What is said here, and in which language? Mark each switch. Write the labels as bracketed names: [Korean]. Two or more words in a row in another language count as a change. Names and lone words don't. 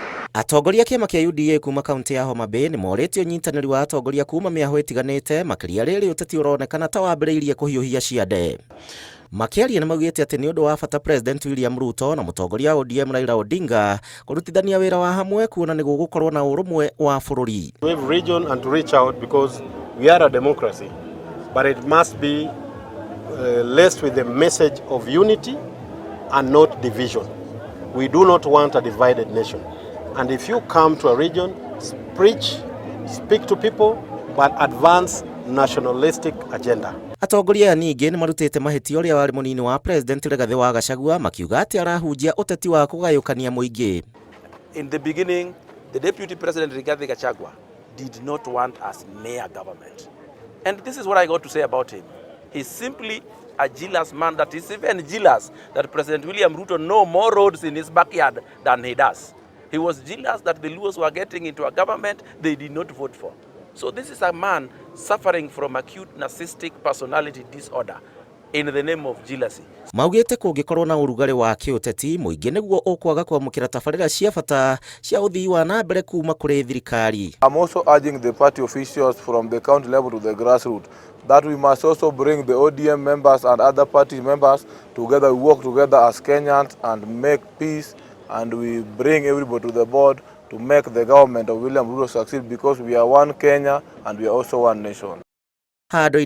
[Kikuyu] Atongoria kĩama kĩa UDA kuma kaunti ya Homa Bay nĩ morĩtie ũnyitanĩri wa atongoria kuma mĩahũ ĩtiganĩte makĩria rĩrĩ ũteti ũronekana ta wambĩrĩirie kũhiũhia ciande. Makĩaria nĩ maugĩte atĩ nĩ ũndũ wa bata President William Ruto na mũtongoria wa ODM Raila Odinga kũrutithania wĩra wa hamwe kuona nĩ gũgũkorwo na ũrũmwe wa bũrũri. [English] We have region and to reach out because we are a democracy, but it must be laced with the message of unity and not division. We do not want a divided nation. And if you come to a region, preach, speak to people, but advance nationalistic agenda. [Kikuyu] Atongoria ningĩ nĩ marutĩte mahĩtia ũrĩa warĩ mũnini wa President Rigathi wa Gachagua makiuga atĩ arahunjia ũteti wa kũgayũkania mũingĩ. [English] In the beginning, the Deputy President Rigathi Gachagua did not want us near government. And this is what I got to say about him. He's simply a jealous man that is even jealous that President William Ruto know more roads in his backyard than he does. He was jealous that the Luos were getting into a government they did not vote for. So this is a man suffering from acute narcissistic personality disorder in the name of jealousy. [Kikuyu] Maugĩte kũngĩkorwo na ũrugarĩ wa kĩũteti mũingĩ nĩguo ũkwaga kwamũkĩra tabarĩra cia bata cia ũthii wa na mbere kuma kũrĩ thirikari. [English] I'm also urging the party officials from the county level to the grassroots that we must also bring the ODM members and other party members together, we work together as Kenyans and make peace, and we bring everybody to the board to make the government of William Ruto succeed because we are one Kenya and we are also one nation.